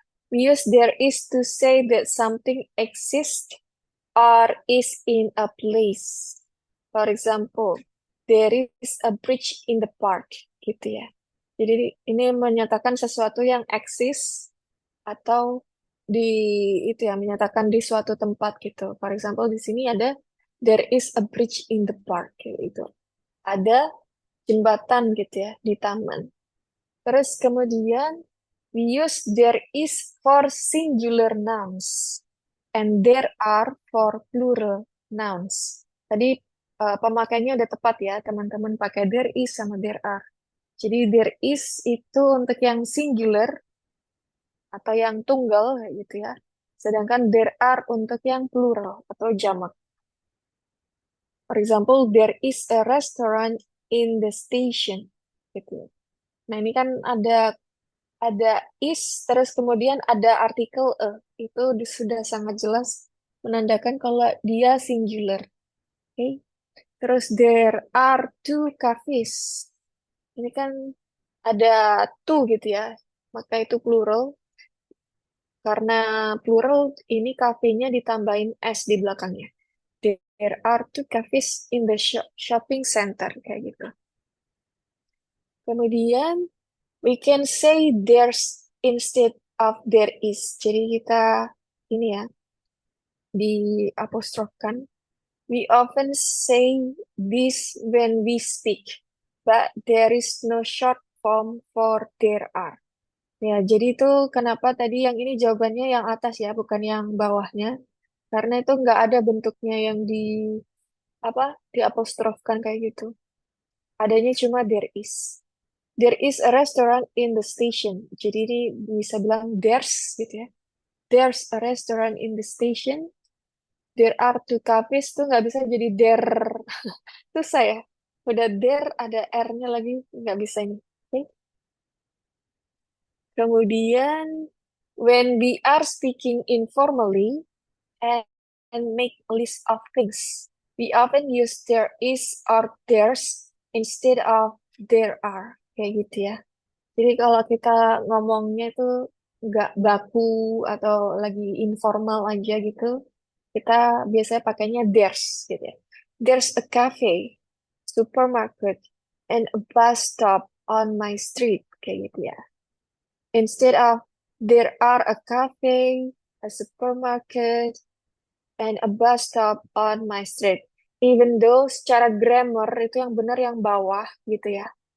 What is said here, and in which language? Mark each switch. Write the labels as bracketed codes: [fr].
[en] We use there is to say that something exists or is in a place. For example, there is a bridge in the park, [id] gitu ya. Jadi ini menyatakan sesuatu yang eksis atau di itu ya menyatakan di suatu tempat gitu. [en] For example, [id] di sini ada [en] there is a bridge in the park gitu. [id] Ada jembatan gitu ya di taman. Terus kemudian [en] we use there is for singular nouns and there are for plural nouns. [id] Tadi pemakaiannya udah tepat ya, teman-teman pakai there is sama there are. Jadi there is itu untuk yang singular atau yang tunggal kayak gitu ya. Sedangkan [en] there are [id] untuk yang plural atau jamak. [en] For example, there is a restaurant in the station gitu. [id] Nah, ini kan ada is terus kemudian ada artikel itu sudah sangat jelas menandakan kalau dia singular. Oke. [en] Terus there are two cafes. [id] Ini kan ada two gitu ya. Maka itu plural. Karena plural ini kafenya ditambahin s di belakangnya. [en] there are 2 cafes in the shopping center, [id] kayak gitu. [en] Kemudian we can say there's instead of there is. [id] Jadi kita ini ya di apostrofkan. [en] We often say this when we speak, but there is no short form for there are. [id] Ya, jadi itu kenapa tadi yang ini jawabannya yang atas ya, bukan yang bawahnya. Karena itu nggak ada bentuknya yang di apostrofkan kayak gitu. Adanya cuma there is. [en] There is a restaurant in the station. [id] Jadi ini bisa bilang there's gitu ya. [en] There's a restaurant in the station. There are 2 cafes [id] tuh nggak bisa jadi there. Susah ya. Udah there ada R-nya lagi nggak bisa ini. Oke. [en] Kemudian when we are speaking informally and make a list of things, we often use there is or there's instead of there are. [id] Kayak gitu ya. Jadi kalau kita ngomongnya itu nggak baku atau lagi informal aja gitu, kita biasanya pakainya there's gitu ya. [en] There's a cafe, supermarket, and a bus stop on my street. [id] Kayak gitu ya. [en] Instead of there are a cafe, a supermarket, and a bus stop on my street. Even though [id] secara grammar itu yang benar yang bawah gitu ya.